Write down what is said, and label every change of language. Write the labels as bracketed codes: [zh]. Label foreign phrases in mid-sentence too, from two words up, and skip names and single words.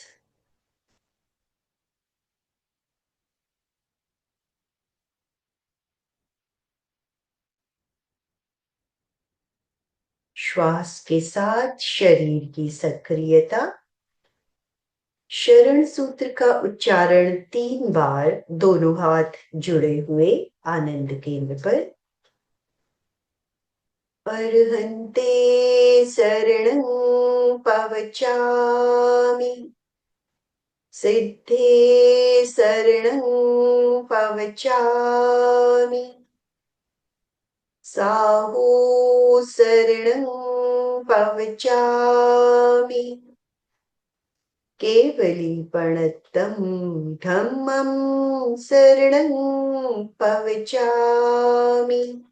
[hi] श्वास के साथ शरीर की सक्रियता। शरण सूत्र का उच्चारण 3 बार, दोनों हाथ जुड़े हुए आनंद केंद्र पर। [pra] अर्हन्ते शरणं पवचामि, सिद्धे शरणं पवचामि, साहू शरणं पवचामि, केवलीपणत्तं धम्मं शरणं पवचामि।